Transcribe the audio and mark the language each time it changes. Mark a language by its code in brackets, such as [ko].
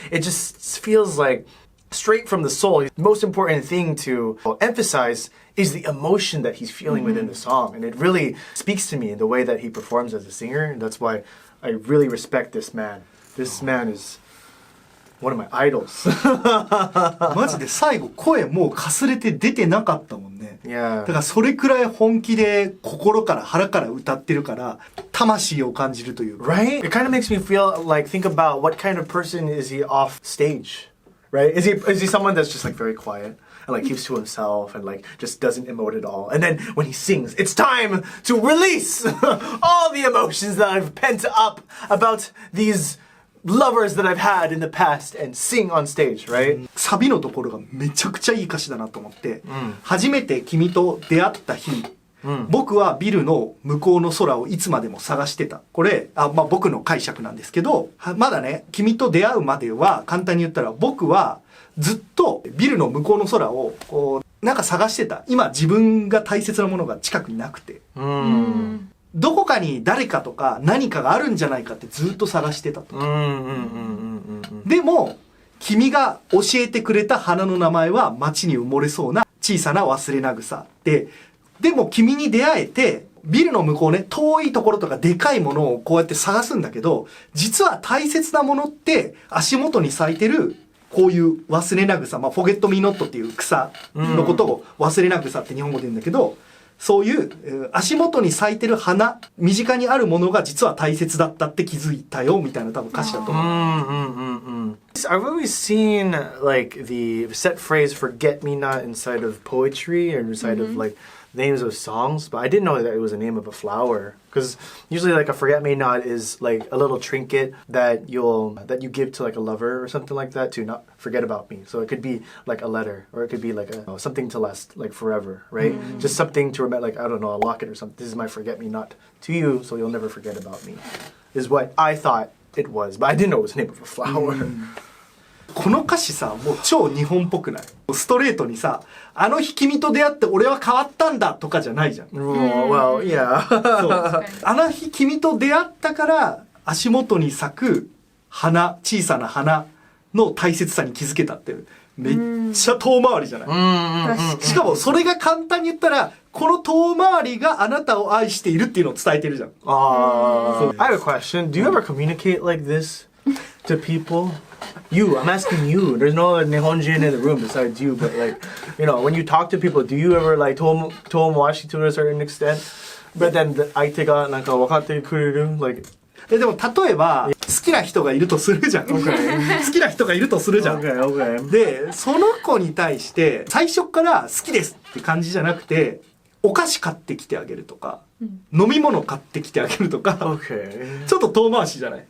[en] It just feels like straight from the soul. The most important thing to emphasize is the emotion that he's feeling within the song. And it really speaks to me in the way that he performs as a singer. And that's why I really respect this man. This man is one of my idols. [ja] マジで最後声もうかすれて出てなかったもんね。 [en] Yeah. [ja] だからそれくらい本気で心から腹から歌ってるから魂を感じるというか。 [en] Right? It kind of makes me feel like think about what kind of person is he off stage, right? Is he someone that's just like very quiet and like keeps to himself and like just doesn't emote at all? And then when he sings, it's time to release all the emotions that I've pent up about these lovers that I've had in the past and sing on stage, right? [ja] サビのところがめちゃくちゃいい歌詞だなと思って、初めて君と出会った日、僕はビルの向こうの空をいつまでも探してた。これ、僕の解釈なんですけど、まだね、君と出会うまでは簡単に言ったら僕はずっとビルの向こうの空をこうなんか探してた。今自分が大切なものが近くになくて。どこかに誰かとか何かがあるんじゃないかってずっと探してたと。でも君が教えてくれた花の名前は街に埋もれそうな小さな忘れな草で、でも君に出会えてビルの向こうね、遠いところとかでかいものをこうやって探すんだけど、実は大切なものって足元に咲いてるこういう忘れな草、フォゲットミーノットっていう草のことを忘れな草って日本語で言うんだけど、そういう足元に咲いてる花、身近にあるものが実は大切だったって気づいたよみたいな多分歌詞だと思う。 [en] I've always seen like the set phrase "forget me not" inside of poetry or inside of like names of songs, but I didn't know that it was a name of a flower. Because usually, like a forget-me-not is like a little trinket that you give to like a lover or something like that to not forget about me. So it could be like a letter, or it could be like something to last like forever, right? Just something to remember, like I don't know, a locket or something. This is my forget-me-not to you, so you'll never forget about me. Is what I thought it was, but I didn't know it was the name of a flower. [ja] この歌詞さ、もう超日本っぽくない？ストレートにさ、あの日君と出会って俺は変わったんだとかじゃないじゃん。 [en] Well, yeah. [ja] そう。あの日君と出会ったから足元に咲く花、小さな花の大切さに気づけたってめっちゃ遠回りじゃない？しかもそれが簡単に言ったら、この遠回りがあなたを愛しているっていうのを伝えてるじゃん。 [en] I have a question. Do you ever communicate like this to people? You, I'm asking you. There's no Nihonjin in the room besides you, but like, you know, when you talk to people, do you ever like tomowashi to a certain extent? But then the 相手がなんか分かってくれる like [ja] でも例えば好きな人がいるとするじゃん。好きな人がいるとするじゃん。で、その子に対して最初から好きですって感じじゃなくて、お菓子買ってきてあげるとか、飲み物買ってきてあげるとか、ちょっと遠回しじゃない？